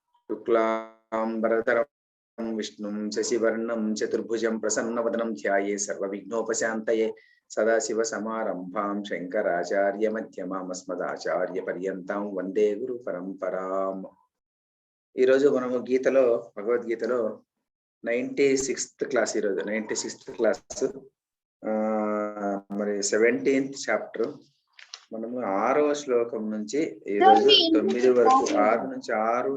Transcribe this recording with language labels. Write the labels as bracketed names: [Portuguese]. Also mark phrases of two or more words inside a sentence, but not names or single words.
[Sanskrit] शुक्लांबरधरं विष्णुं शशिवर्णं चतुर्भुजं प्रसन्नवदनं ध्याये सर्वविघ्नोपशान्तये सदाशिवसमारम्भां शंकराचार्यमध्यमाम् अस्मदाचार्यपर्यन्तां वंदे गुरुपरम्परां। [Telugu] ఈ రోజు మనము గీతలో భగవద్గీతలో 96th క్లాస్, ఈ రోజు 96th క్లాస్, మరి 17th చాప్టర్ మనము 6వ శ్లోకం నుంచి ఈ రోజు 9 వరకు, 6 నుంచి 6.